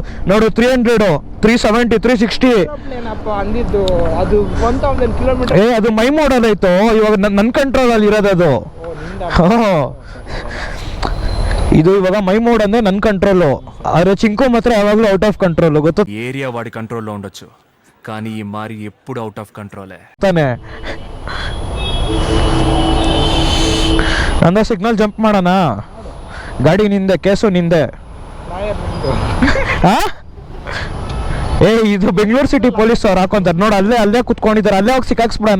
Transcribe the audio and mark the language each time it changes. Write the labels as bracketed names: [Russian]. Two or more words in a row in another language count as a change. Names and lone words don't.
[Kannada] ನೋಡು, 300, 370, 360. ಏನಪ್ಪ ಅಂದಿದ್ದು? ಅದು 1000 ಕಿಲೋಮೀಟರ್. ಅದು [English] my modeಲ್ಲಿ [Kannada] ಐತೋ, ಇವಾಗ ನನ್ನ ಕಂಟ್ರೋಲ್ ಅಲ್ಲಿ ಇರೋದು ಅದು. ಇದು ಇವಾಗ [English] my mode [Kannada] ಅಂದ್ರೆ ನನ್ನ ಕಂಟ್ರೋಲು. ಆದ್ರೆ ಚಿಂಕು ಮಾತ್ರ ಯಾವಾಗಲೂ [English] out of control. [Kannada] ಗೊತ್ತಾ? [Telugu] ఏరియా వాడి కంట్రోల్లో ఉండొచ్చు, కానీ ఈ మారి ఎప్పుడు [English] out of controlే [Kannada] ತಾನೆ. ನಂದ [English] signal jump [Kannada] ಮಾಡೋಣ. ಗಾಡಿ ನಿಂದೆ, ಕೇಸು ನಿಂದೆ. ಇದು ಬೆಂಗಳೂರು ಸಿಟಿ ಪೊಲೀಸ್ ಅವ್ರು ಹಾಕೊಂತಾರೆ ನೋಡು. ಅಲ್ಲೇ ಕುತ್ಕೊಂಡಿದ್ದಾರೆ, ಅಲ್ಲೇ ಹೋಗಿ ಸಿಕ್ಕಾಕ್ಸ್ಬಿಡೋಣ.